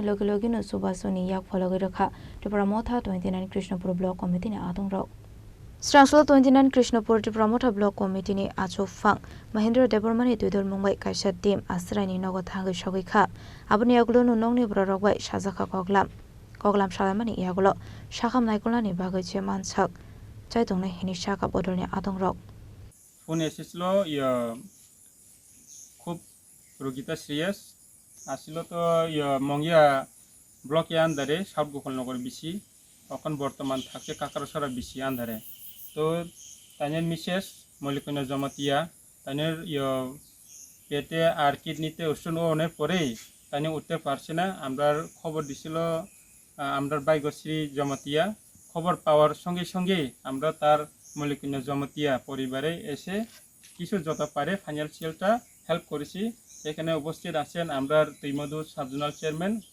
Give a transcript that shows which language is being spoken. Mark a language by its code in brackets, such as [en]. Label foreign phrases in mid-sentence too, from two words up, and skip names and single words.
[trp] logi no subasoni yak phologi rakha tipramotha 29 Krishnapur [en] block committee [trp] ne adongrok Strangsol 29 Krishnapur tipramotha block committee ne achofang Mahendra Debormani tuidol mongbai kaisa team asrani nogo thangai sogoi kha aboni yagulo no nongni brorokbai sajakha koglam salamani yagulo shakham naikolani bagai cheman sak chaitongnai hini shaka bodolni adongrok [bn] ফোন এসেছিল খুব রোগীটা সিরিয়াস আসছিল তো মঙ্গিয়া ব্লকে আন্দারে সাউথ গোপালনগর বিসি এখন বর্তমান থাকছে কাকারসরা বিসি আন্দারে তো তাইনের মিসেস মল্লিকন্যা জমাতিয়া তাইনের পেটে আর কিডনিতে ওষুধ ওনের পরেই তাইনে উঠতে পারছে না আমরা খবর দিছিল আমরা বাইগশ্রী জমাতিয়া খবর পাওয়ার সঙ্গে সঙ্গে আমরা তার মল্লিকন্যা জমাতিয়া পরিবারে এসে কিছু যত পারে [en] financial-ta help [bn] করেছি এখানে উপস্থিত আছেন আমরা তৈমধু [en] subzonal chairman